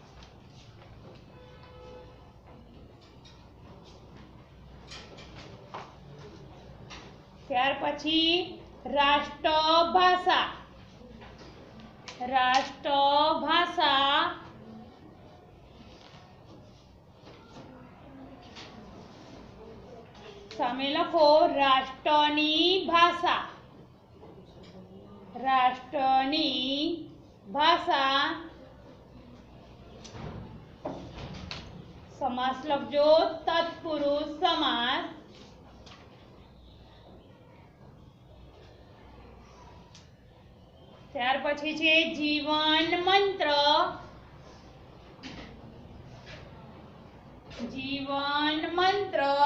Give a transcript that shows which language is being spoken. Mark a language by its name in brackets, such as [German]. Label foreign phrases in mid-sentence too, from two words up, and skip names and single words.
[Gujarati] ત્યાર પછી રાષ્ટ્રભાષા, રાષ્ટ્રભાષા. સામે લખો રાષ્ટ્રની ભાષા, રાષ્ટ્રની ભાષા સમાસ લખજો તત્પુરુષ સમાસ ત્યાર પછી છે જીવન મંત્ર જીવન મંત્ર